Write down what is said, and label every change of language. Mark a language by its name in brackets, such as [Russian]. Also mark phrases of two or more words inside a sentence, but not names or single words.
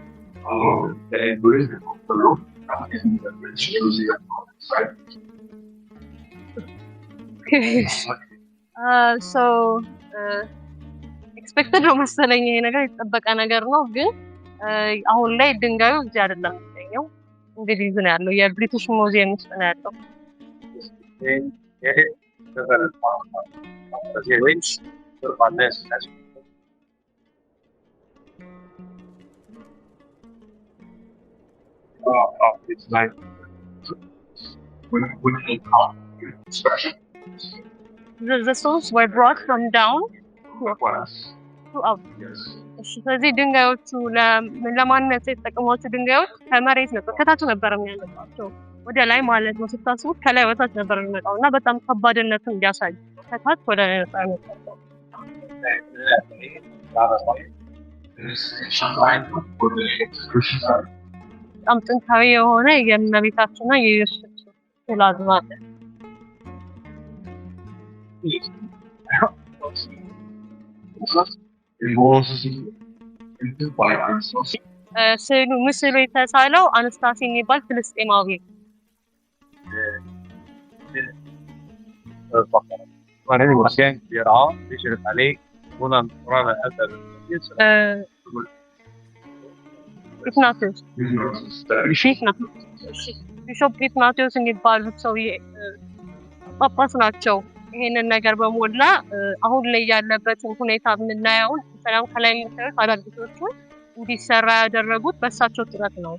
[Amharic] ኤክስፔክትድ ነው መሰለኝ ይሄ ነገር የተጠበቀ ነገር ነው። ግን አሁን ላይ ድንጋዩ እዚህ አይደለም የሚገኘው፣ እንግሊዝ ነው ያለው፣ የብሪቲሽ ሙዚየም ውስጥ ነው ያለው። [English] It's like when they come, especially The stones were brought from down to up. Yes. [Amharic] ስለዚህ ድንጋዮቹ ለማንነት የተጠቀሟቸው ድንጋዮች ከመሬት ነበር ከታች ነበር የሚያነሳቸው ወደ ላይ ማለት ነው። ስታስቡት ከላይ ወታች ነበር የሚመጣው እና በጣም ከባድነቱን እንዲያሳይ ከታች ወደ ላይ ነበር የሚመጣው። በጣም ጥንታዊ የሆነ የእመቤታችንና የኢየሱስ ፕላዝማ ምስሉ የተሳለው አንስታሲ የሚባል ፍልስጤማዊ [Arabic] وهذه المكان يرعاه يشرف عليه هنا قرآن هذا [Amharic] ኢግናቲዮስ ቢሾፕ ኢግናቲዮስ የሚባሉት ሰውዬ ጳጳስ ናቸው። ይሄንን ነገር በሞላ አሁን ላይ ያለበትን ሁኔታ የምናየውን ሰላም ከላይ የሚሰሩት አዳዲሶቹን እንዲሰራ ያደረጉት በእሳቸው ጥረት ነው።